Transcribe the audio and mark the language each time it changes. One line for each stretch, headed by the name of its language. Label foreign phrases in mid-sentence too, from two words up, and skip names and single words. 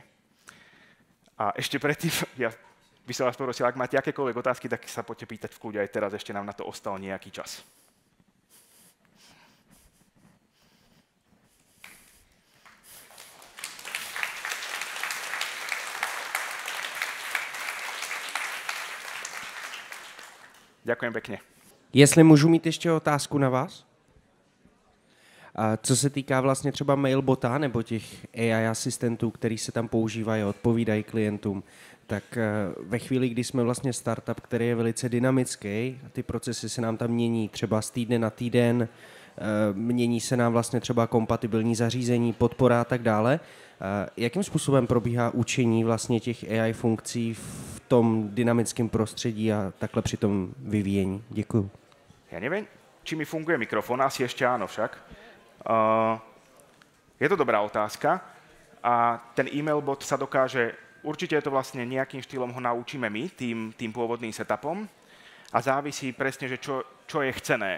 Slovak: A ešte predtým, ja by som vás prosil, ak máte akékoľvek otázky, tak sa poďte pýtať v kľude aj teraz, ešte nám na to ostal nejaký čas. Ďakujem pekne.
Czech: Jestli můžu mít ještě otázku na vás? A co se týká vlastně třeba mailbota nebo těch AI asistentů, který se tam používají a odpovídají klientům, tak ve chvíli, kdy jsme vlastně startup, který je velice dynamický, a ty procesy se nám tam mění třeba z týdne na týden, mění se nám vlastně třeba kompatibilní zařízení, podpora a tak dále. Jakým způsobem probíhá učení vlastně těch AI funkcí v tom dynamickém prostředí a takhle při tom vyvíjení? Děkuju.
Slovak: Ja neviem, či mi funguje mikrofón, asi ešte áno však. Je to dobrá otázka a ten e-mail bot sa dokáže, určite je to vlastne nejakým štýlom ho naučíme my, tým pôvodným setupom a závisí presne, že čo je chcené.